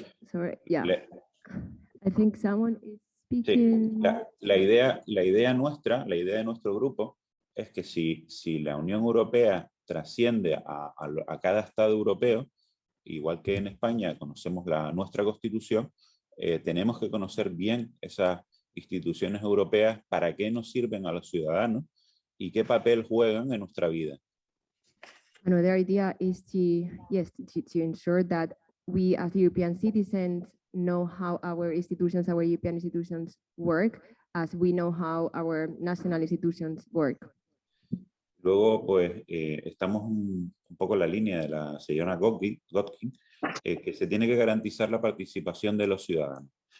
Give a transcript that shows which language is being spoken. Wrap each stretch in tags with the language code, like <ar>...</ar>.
<en>Sorry, yeah. I think someone is speaking.</en> <es>Sí, la idea nuestra, la idea de nuestro grupo es que si la Unión Europea trasciende a cada Estado europeo, igual que en España conocemos nuestra Constitución, tenemos que conocer bien esas instituciones europeas, para qué nos sirven a los ciudadanos y qué papel juegan en nuestra vida.</es> <en>Another idea is to ensure that we as European citizens know how our European institutions work, as we know how our national institutions work.</en> <es>Luego, pues, estamos un poco en la línea de la señora Godkin, que se tiene que garantizar la participación de los ciudadanos.</es>